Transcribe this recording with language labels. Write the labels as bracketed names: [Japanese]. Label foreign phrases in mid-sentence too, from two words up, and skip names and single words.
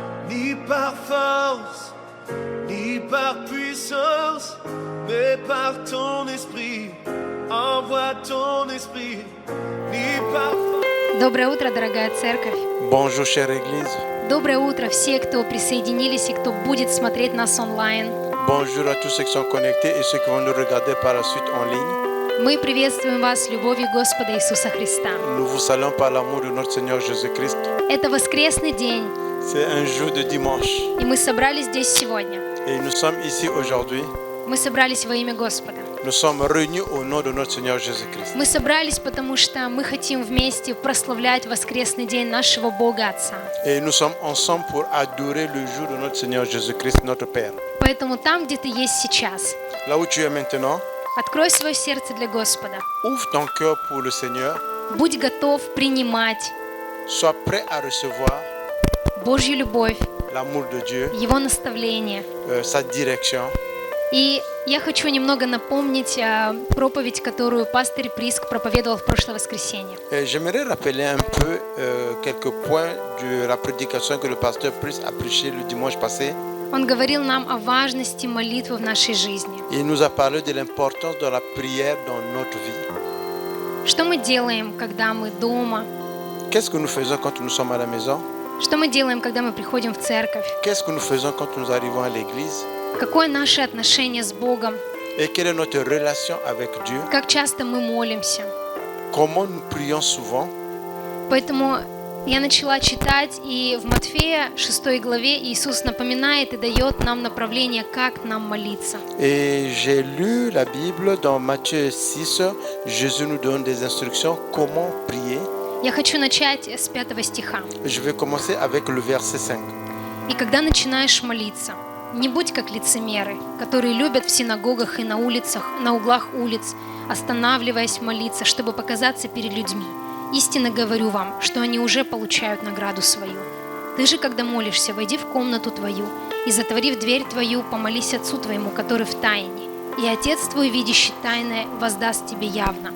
[French] ni par force, ni par puissance, mais par ton esprit. Envoie ton esprit, ni par force. [Russian] Доброе утро, дорогая церковь. [French] Bonjour chère Église, [Russian] Доброе утро все, кто присоединились и кто будет смотреть нас онлайн. [French] bonjour à tous ceux qui sont connectés et ceux qui vont nous regarder par la suite en ligne. [Russian] Мы приветствуем вас любовью Господа Иисуса Христа. [French] Nous vous saluons par l'amour de notre Seigneur Jésus-Christ. [Russian] Это воскресный день, [French] C'est un jour de dimanche [Russian] и мы собрались здесь сегодня. [French] et nous sommes ici aujourd'hui. [Russian] Мы собрались во имя Господа. [French] Nous sommes réunis au nom de notre Seigneur Jésus-Christ. [Russian] Мы собрались, потому что мы хотим вместе прославлять воскресный день нашего Бога Отца. [French] Et nous sommes ensemble pour adorer le jour de notre Seigneur Jésus-Christ, notre Père. [Russian] Поэтому там, где ты есть сейчас, [French] Là où tu es maintenant, [Russian] открой свое сердце для Господа. [French] ouvre ton cœur pour le Seigneur. [Russian] Будь готов принимать [French] Sois prêt à recevoir [Russian] Божью любовь, [French] l'amour de Dieu, [Russian] Его наставление. [French] sa direction. [Russian] И я хочу немного напомнить проповедь, которую пастырь Приск проповедовал в прошлое воскресенье. [French] Et j'aimerais rappeler un peu quelques points de la prédication que le pasteur Priest a prêché le dimanche passé. [Russian] Он говорил нам о важности молитвы в нашей жизни. [French] Il nous a parlé de l'importance de la prière dans notre vie. [Russian] Что мы делаем, когда мы дома? [French] Qu'est-ce que nous faisons quand nous sommes à la maison? [Russian] Что мы делаем, когда мы приходим в церковь? [French] Qu'est-ce que nous faisons quand nous arrivons à l'église? [Russian] Какое наше отношение с Богом? [French] Et quelle est notre relation avec Dieu? [Russian] Как часто мы молимся? [French] Comment nous prions souvent? [Russian] Поэтому я начала читать, и в Матфея 6 главе Иисус напоминает и дает нам направление, как нам молиться. [French] Et j'ai lu la Bible dans Matthieu 6. Jésus nous donne des instructions comment prier. [Russian] Я хочу начать с 5 стиха. [French] Je vais commencer avec le verset 5. [Russian] «И когда начинаешь молиться, не будь как лицемеры, которые любят в синагогах и на улицах, на углах улиц, останавливаясь молиться, чтобы показаться перед людьми. Истинно говорю вам, что они уже получают награду свою. Ты же, когда молишься, войди в комнату твою и, затворив дверь твою, помолись Отцу твоему, который в тайне, и Отец твой, видящий тайное, воздаст тебе явно.